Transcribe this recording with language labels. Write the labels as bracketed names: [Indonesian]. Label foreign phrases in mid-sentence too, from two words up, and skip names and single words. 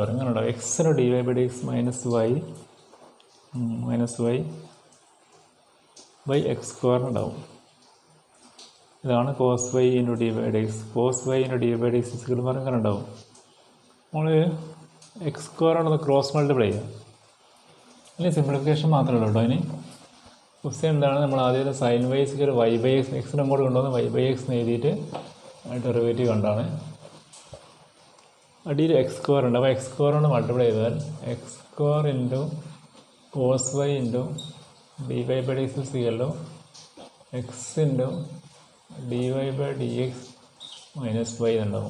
[Malayalam] ഇങ്ങനെ ഉണ്ടാവും. x-ന് dy/dx [English] minus y by x² [Malayalam] ഉണ്ടാവും. ഇതാണ് cos y ഇൻറ്റു dy/dx. cos y ഇൻറ്റു dy/dx ഇങ്ങനെ ഉണ്ടാവും. നമ്മൾ x² [English] cross multiply [Malayalam] ചെയ്യാം. ഇനി സിംപ്ലിഫിക്കേഷൻ മാത്രമേ ഉള്ളൂ കേട്ടോ. ഇനി ക്വസ്റ്റ്യൻ എന്താണ്? നമ്മൾ ആദ്യം sin y = y/x, x-ന് അങ്ങോട്ട് കൊണ്ടുവന്ന് y/x എഴുതിയിട്ട് ഡെറിവേറ്റീവ് കണ്ടാണ്. അടിയിൽ [English] x square [Malayalam] ഉണ്ട്. [English] അപ്പോൾ x square കൊണ്ട് മൾട്ടിപ്ലൈ ചെയ്താൽ x square into cos y into d y by d x equal x into d y by d x minus y എന്നുണ്ടാവും.